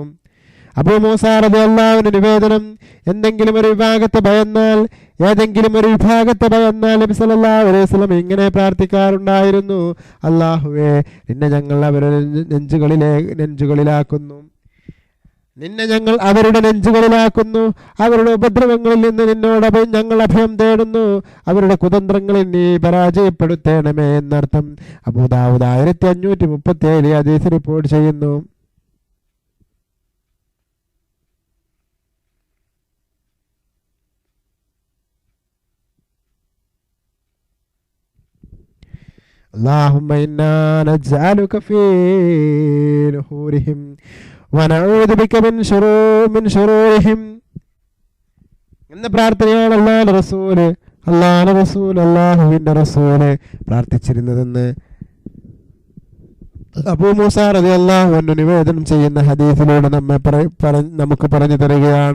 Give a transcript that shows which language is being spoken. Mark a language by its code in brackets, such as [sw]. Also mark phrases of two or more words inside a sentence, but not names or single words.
[ml] അബൂ മൂസാ [ar] رضي الله عنه [ml] നിവേദനം, ഏതെങ്കിലും ഒരു വിഭാഗത്തെ ഭയന്നാൽ നബി [ar] صلى الله عليه وسلم [ml] ഇങ്ങനെ പ്രാർത്ഥിക്കാറുണ്ടായിരുന്നു, അല്ലാഹുവേ, നിന്നെ ഞങ്ങൾ അവരുടെ നെഞ്ചുകളിലാക്കുന്നു, അവരുടെ ഉപദ്രവങ്ങളിൽ നിന്ന് നിന്നോട് ഞങ്ങൾ അഭയം തേടുന്നു, അവരുടെ കുതന്ത്രങ്ങളിൽ നീ പരാജയപ്പെടുത്തേണമേ എന്നർത്ഥം. അബൂദാവൂദ് 1537 ഹദീസ് റിപ്പോർട്ട് ചെയ്യുന്നു. [ar] اللهم إنا نجعلك في نحورهم ونعوذ بك من شرورهم [ml] എന്ന പ്രാർത്ഥനയാണ് അല്ലാഹുവിന്റെ റസൂല് പ്രാർത്ഥിച്ചിരുന്നതെന്ന് അബൂ മൂസാ [ar] رضي الله عنه [ml] നിവേദനം ചെയ്യുന്ന ഹദീസിലൂടെ നമുക്ക് പറഞ്ഞു തരികയാണ്.